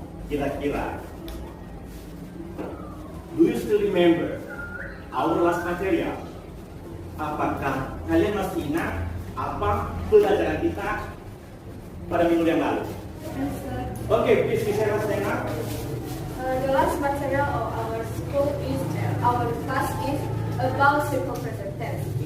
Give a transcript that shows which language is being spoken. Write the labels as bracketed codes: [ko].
[id] Kira-kira, [en] do you still remember our last material? [id] Apakah kalian masih ingat apa pelajaran kita pada minggu yang lalu? [en] Yes, sir. Okay, please share us now. The last material of our school is our class is about simple present tense.